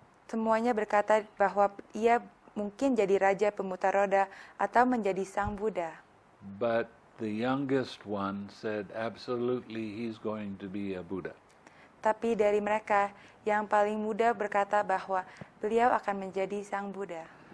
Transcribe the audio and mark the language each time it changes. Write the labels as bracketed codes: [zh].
[id] Semuanya berkata bahwa ia mungkin jadi raja pemutar roda atau menjadi Sang Buddha. [en] But the youngest one said absolutely he's going to be a Buddha. [id] Tapi dari mereka, yang paling muda berkata bahwa beliau akan menjadi Sang Buddha.